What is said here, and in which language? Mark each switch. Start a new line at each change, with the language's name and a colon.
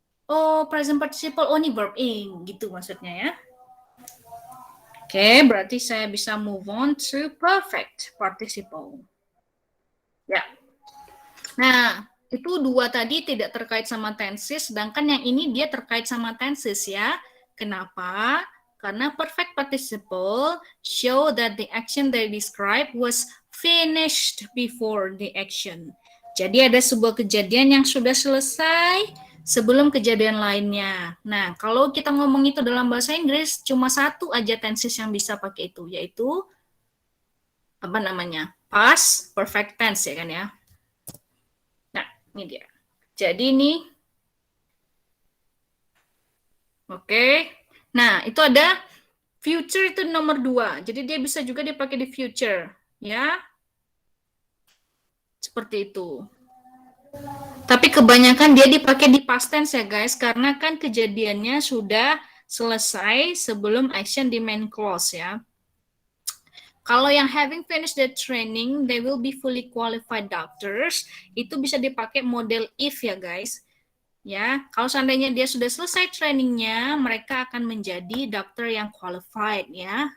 Indonesian: Oh present participle, oh ini verb ing. Gitu maksudnya ya. Oke, berarti saya bisa
English: move on to perfect participle.
Indonesian: Ya. Nah, itu dua tadi tidak terkait sama tenses, sedangkan yang ini dia terkait sama tenses ya. Kenapa? Karena
English: perfect participle show that the action they describe was finished before the action.
Indonesian: Jadi ada sebuah kejadian yang sudah selesai sebelum kejadian lainnya. Nah, kalau kita ngomong itu dalam bahasa Inggris, cuma satu aja tenses yang bisa pakai itu, yaitu apa namanya? Past perfect tense ya kan ya. Ini dia. Jadi ini, oke. Nah, itu ada future itu nomor 2. Jadi dia bisa juga dipakai di future, ya. Seperti itu. Tapi kebanyakan dia dipakai di past tense ya guys, karena kan kejadiannya sudah selesai sebelum action di main clause ya. Kalau yang
English: having finished the training, they will be fully qualified doctors.
Indonesian: Itu bisa dipakai model if ya guys. Ya, kalau seandainya dia sudah selesai trainingnya, mereka akan menjadi dokter yang qualified ya.